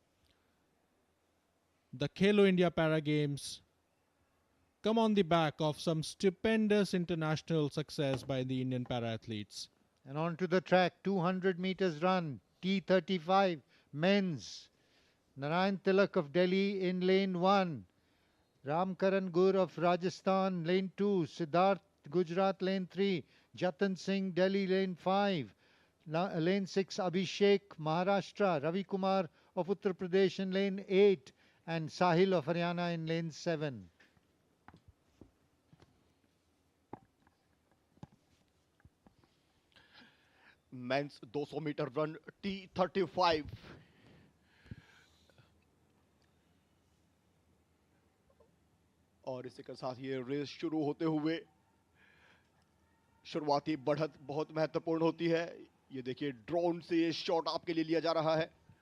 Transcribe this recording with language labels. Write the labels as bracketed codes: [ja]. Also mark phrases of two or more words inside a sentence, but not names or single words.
[en] The Khelo India Para Games come on the back of some stupendous international success by the Indian para-athletes. And onto the track, 200 meters run, T35 men's. Narayan Tilak of Delhi in lane 1. Ramkaran Gur of Rajasthan lane 2. Siddharth Gujarat lane 3. Jatan Singh Delhi lane 5. Lane 6 Abhishek Maharashtra. Ravi Kumar of Uttar Pradesh in lane 8. And Sahil of Haryana in lane 7. Men's 200 meter run T35. [hi] और इसी के साथ ये रेस शुरू होते हुए शुरुआती बढ़त बहुत महत्वपूर्ण होती है. ये देखिए ड्रोन से ये शॉट आपके लिए लिया जा रहा है.